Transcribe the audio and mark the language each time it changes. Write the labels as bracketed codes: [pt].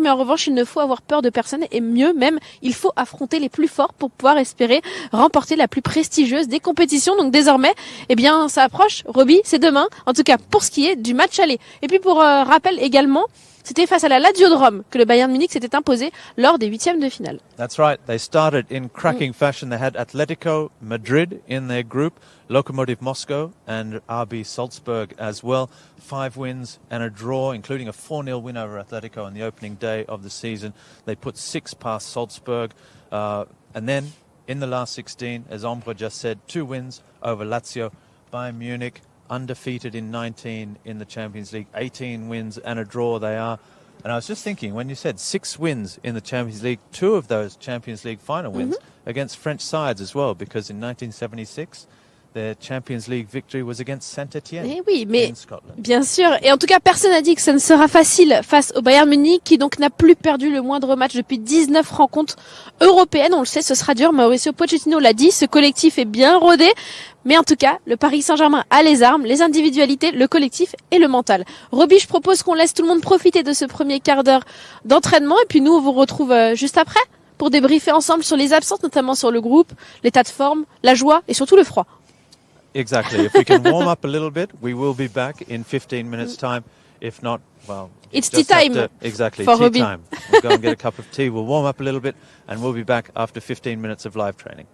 [fr] Mais en revanche, il ne faut avoir peur de personne et mieux même, il faut affronter les plus forts pour pouvoir espérer remporter la plus prestigieuse des compétitions. Donc désormais, eh bien, ça approche. Roby, c'est demain. En tout cas, pour ce qui est du match aller. Et puis pour rappel également, c'était face à la Lazio de Rome que le Bayern Munich s'était imposé lors des huitièmes de finale. [en] That's right. They started in cracking fashion. They had Atletico Madrid in their group, Lokomotiv Moscow and RB Salzburg as well. 5 wins and a draw, including a 4-0 win over Atletico on the opening day of the season. They put 6 past Salzburg. And then in the last 16, as Ombre just said, 2 wins over Lazio. Bayern Munich undefeated in 19 in the Champions League, 18 wins and a draw they are. And I was just thinking, when you said 6 wins in the Champions League, 2 of those Champions League final wins against French sides as well, because in 1976, their Champions League victory was against Saint-Etienne in Scotland. [fr] Bien sûr. Et en tout cas, personne n'a dit que ça ne sera facile face au Bayern Munich, qui donc n'a plus perdu le moindre match depuis 19 rencontres européennes. On le sait, ce sera dur. Mauricio Pochettino l'a dit, ce collectif est bien rodé. Mais en tout cas, le Paris Saint-Germain a les armes, les individualités, le collectif et le mental. Roby, je propose qu'on laisse tout le monde profiter de ce premier quart d'heure d'entraînement. Et puis nous, on vous retrouve juste après pour débriefer ensemble sur les absences, notamment sur le groupe, l'état de forme, la joie et surtout le froid. [en] Exactly. If we can warm up a little bit, we will be back in 15 minutes' time. If not, well, it's tea time. Exactly, for tea Roby. time. We'll go and get a cup of tea. We'll warm up a little bit, and we'll be back after 15 minutes of live training.